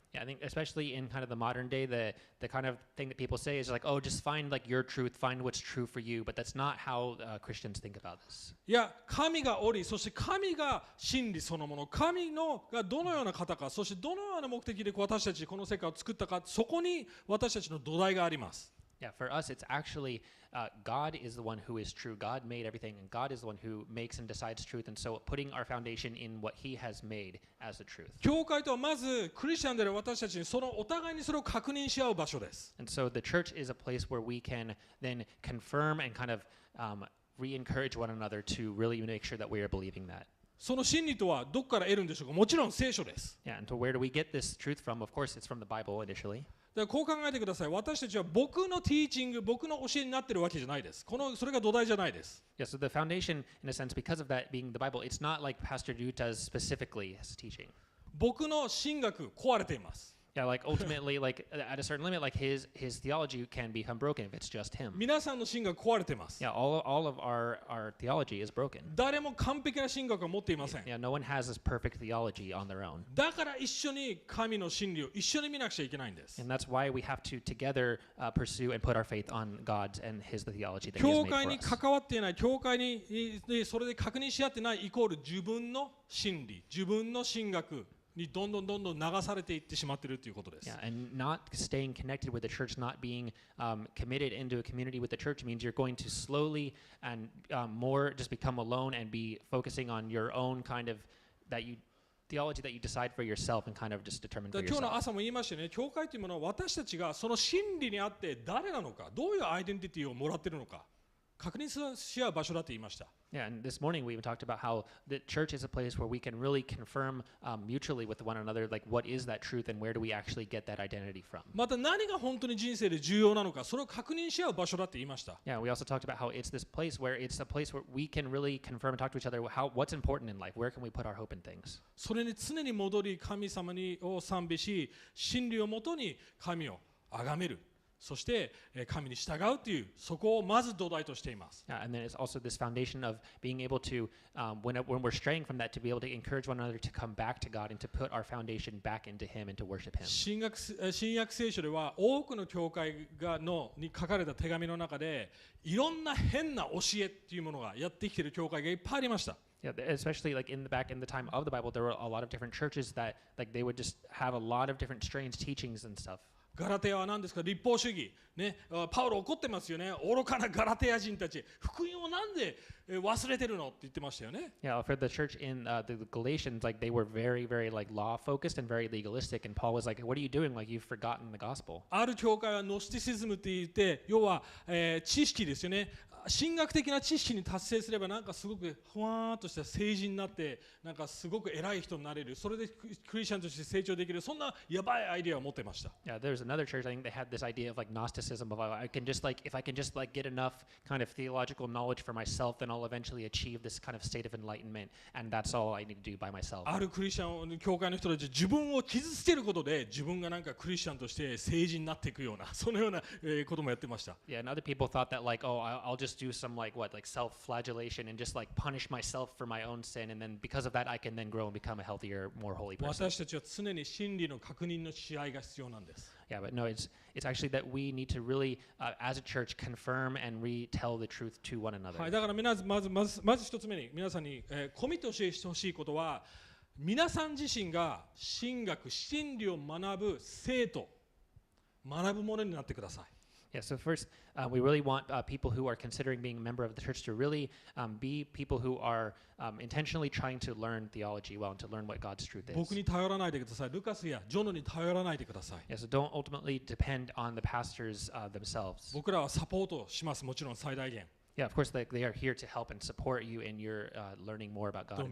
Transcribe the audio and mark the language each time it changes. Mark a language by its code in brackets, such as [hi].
[en] Yeah, I think especially in kind of the modern day, the kind of thing that people say is like, oh, just find like your truth, find what's true for you. But that's not how Christians think about this. [ja] いや、神がおり、そして神が真理そのもの、神のがどのような方か、そしてどのような目的で私たちこの世界を作ったか、そこに私たちの土台があります。 [en] Yeah, for us, it's actually God is the one who is true. God made everything, and God is the one who makes and decides truth. And so putting our foundation in what He has made as the truth. [ja] 教会とはまずクリスチャンである私たちにそのお互いにそれを確認し合う場所です。 [en] And so the church is a place where we can then confirm and kind of re-encourage one another to really make sure that we are believing that. [ja] その真理とはどこから得るんでしょうか。もちろん聖書です。 [en] Yeah, and so where do we get this truth from? Of course, it's from the Bible initially. [ja] だからこう考えてください。私たちは僕のティーチング、僕の教えになっているわけじゃないです。それが土台じゃないです。 [en] Yeah, so the foundation, in a sense, because of that being the Bible, it's not like Pastor Duta's specifically his teaching. [ja] 僕の神学壊れています。 [en] Yeah, like ultimately, like at a certain limit, like his theology can become broken if it's just him. [ja] 皆さんの神学壊れています。 [en] Yeah, all of our theology is broken. [ja] 誰も完璧な神学を持っていません。 [en] Yeah, no one has this perfect theology on their own. [ja] だから一緒に神の真理を一緒に見なくちゃいけないんです。 [en] And that's why we have to together pursue and put our faith on God's and His the theology that He has [ja] 教 [en] made [ja] 会 [en] for [ja] に [en] us. [ja] 関わっていない、教会にそれで確認し合ってないイコール自分の真理、自分の神学にどんどん流されていってしまっているということです。 [en] Yeah, and not staying connected with the church, not being committed into a community with the church means you're going to slowly and more just become alone and be focusing on your own kind of theology that you decide for yourself and kind of just determine for [ja] 今日の [en] yourself. [ja] 朝も言いましたね。教会というものは私たちがその真理にあって誰なのか、どういうアイデンティティをもらっているのか、確認し合う場所だと言いました。 [en] Yeah, and this morning we even talked about how the church is a place where we can really confirm mutually with one another, like what is that truth and where do we actually get that identity from. [ja] また何が本当に人生で重要なのか、それを確認し合う場所だって言いました。 [en] Yeah, we also talked about how it's this place where it's a place where we can really confirm and talk to each other what's important in life, where can we put our hope in things. [ja] それに常に戻り神様を賛美し、真理をもとに神を崇める。そして神に従うというそこをまず土台としています。 [en] Yeah, and then it's also this foundation of being able to, when we're straying from that, to be able to encourage one another to come back to God and to put our foundation back into Him and to worship Him. [ja] 新約聖書では多くの教会に書かれた手紙の中でいろんな変な教えっていうものがやってきている教会がいっぱいありました。 [en] Yeah, especially like in the time of the Bible, there were a lot of different churches that like they would just have a lot of different strange teachings and stuff. [ja] ガラテヤは何ですか？立法主義、ね、パウロ怒ってますよね。愚かなガラテヤ人たち、福音をなんで忘れてるのって言ってましたよね。 [en] Yeah, for the church in the Galatians, like they were very like law focused and very legalistic, and Paul was like, "What are you doing? Like you've forgotten the gospel." [ja] ある教会はノスティシズムって言って、要は、知識ですよね。神学的な知識に達成すればなんかすごくふわーっとした聖人になってなんかすごく偉い人になれる、それでクリスチャンとして成長できる、そんなやばいアイデアを持ってました。 [en] Yeah, there's another church. I think they had this idea of like Gnosticism of I can just like if I can just like get enough kind of theological knowledge for myself, then I'll eventually achieve this kind of state of enlightenment, and that's all I need to do by myself. [ja] あるクリスチャン教会の人たち自分を傷つけることで自分がなんかクリスチャンとして聖人になっていくようなそのようなこともやってました。 [en] Yeah, and other people thought that like oh I'll just do some like what like self-flagellation and just like punish myself for my own sin, and then because of that I can then grow and become a healthier, more holy person. [ja] 私たちは常に真理の確認の試合が必要なんです。 [en] Yeah, but no, it's actually that we need to really, as a church, confirm and retell the truth to one another. [ja] はい、だからまず一つ目に皆さんに、コミットしてほしいことは、皆さん自身が神学真理を学ぶ生徒、学ぶものになってください。 [en] Yeah, so first, we really want people who are considering being a member of the church to really be people who are intentionally trying to learn theology well and to learn what God's truth is. [ja] 僕に頼らないでください。ルカスやジョノに頼らないでください。 [en] Yeah, so don't ultimately depend on the pastors themselves. [ja] 僕らはサポートします。もちろん最大限。 [en] Yeah, of course, they are here to help and support you in your learning more about God.